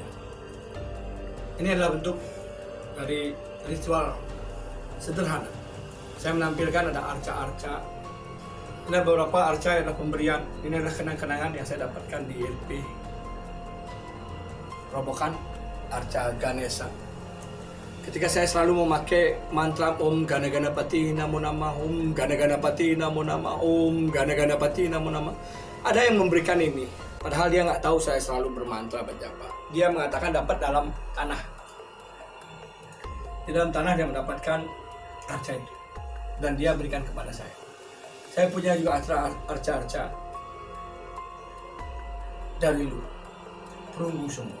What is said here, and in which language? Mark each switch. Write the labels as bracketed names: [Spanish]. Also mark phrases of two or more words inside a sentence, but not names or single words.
[Indonesian] Ini adalah bentuk dari ritual sederhana. Saya menampilkan ada arca-arca. Ini beberapa arca yang adalah pemberian. Ini adalah kenang-kenangan yang saya dapatkan di LP Robokan, arca Ganesha. Ketika saya selalu memakai mantra [Sanskrit] Om Gana Ganapati Namo Nama, Om Gana Ganapati Namo Nama, Om Gana Ganapati Namo Nama. [Indonesian] Ada yang memberikan ini, padahal dia nggak tahu saya selalu bermantra berjapa. Dia mengatakan dapat dalam tanah. Di dalam tanah dia mendapatkan arca itu, dan dia berikan kepada saya. Saya punya juga arca-arca dari lu, perunggu semua.